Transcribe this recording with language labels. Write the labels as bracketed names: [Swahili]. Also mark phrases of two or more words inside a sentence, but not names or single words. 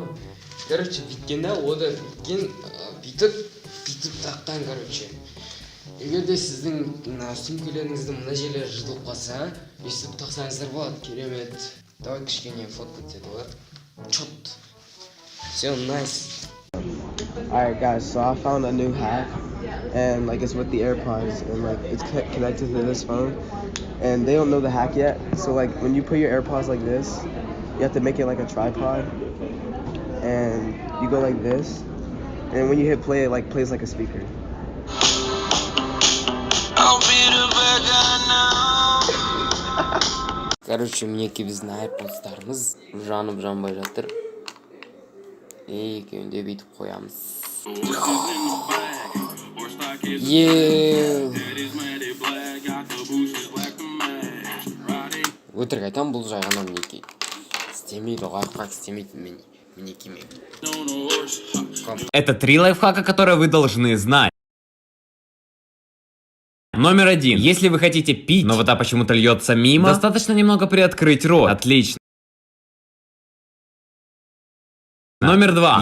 [Kazakh] Короче, бүйткен да, ода бүйткен, бүйтіп таққан, короче. Егер де сіздің сумкалеріңіздің мына жерлері жыртылып қалса, өйстіп тақсаңыздар болады. Керемет. Давай кішкене фотка түседі олар. [Russian] Чот. Все, [English] nice. Alright guys, so I found a new hack, and like it's with the AirPods, and like it's connected to this phone, and they don't know the hack yet. So like when you put your AirPods like this, you have to make it like a tripod, and you go like this, and when you hit play, it like plays like a speaker. [Kazakh] Короче, мінекей біздің AirPods'тарымыз жанып жанбай жатыр. Екеуінде бүйтіп қоямыз. Өтірік айтам, бұл жай ғана мінекей. Істемейді, лайфхак істемейді мінекей мен. [Russian] Это 3 лайфхака, которые вы должны знать. Номер 1. Если вы хотите пить, но вода почему-то льется мимо, достаточно немного приоткрыть рот. Отлично. Номер 2.